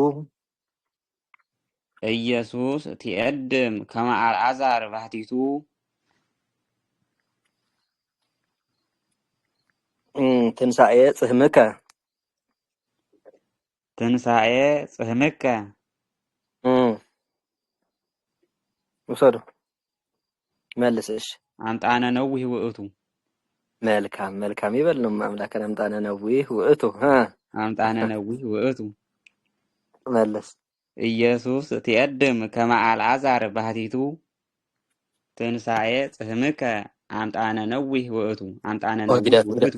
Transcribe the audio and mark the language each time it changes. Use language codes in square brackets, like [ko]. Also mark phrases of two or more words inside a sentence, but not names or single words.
[gez] ኢየሱስ ትኤድም ከመ አልዓዛር ባህቲቱ ትንሳኤ ጽህምከ ትንሳኤ ጽህምከ [am] ውሰዱ መልስ እሺ [gez] አምጣነ ነዊህ ውእቱ [am] መልካም መልካም ይበል ነው አምላከን [gez] አምጣነ ነዊህ ውእቱ አምጣነ ነዊህ ውእቱ [am] መልስ [gez] ኢየሱስ ትኤድም ከመ አልዓዛር ባህቲቱ ትንሳኤ ጽህምከ አምጣነ ነዊህ ውእቱ አምጣነ ነዊህ ውእቱ